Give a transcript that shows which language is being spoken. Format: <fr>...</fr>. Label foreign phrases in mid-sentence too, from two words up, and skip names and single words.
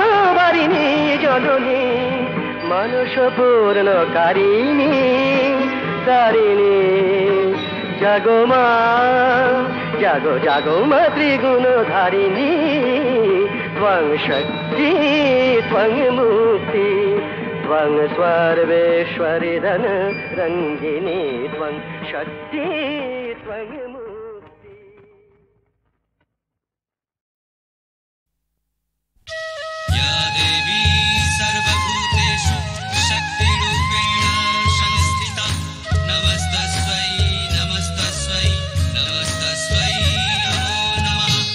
<bn>বারিণী জননী মানুষ পূর্ণকারিণী তারিণী জাগো মা জাগো জাগো মা ত্রিগুণধারিণী</bn> <sa>ত্বং শক্তি ত্বং মুক্তি ত্বং সর্বেশ্বরী ধন রঙ্গিনী ত্বং শক্তি ত্বং মুক্তি। या देवी सर्वभूतेषु शक्तिरूपेण संस्थिता नमस्तस्यै नमस्तस्यै नमस्तस्यै नमो नमः।</sa>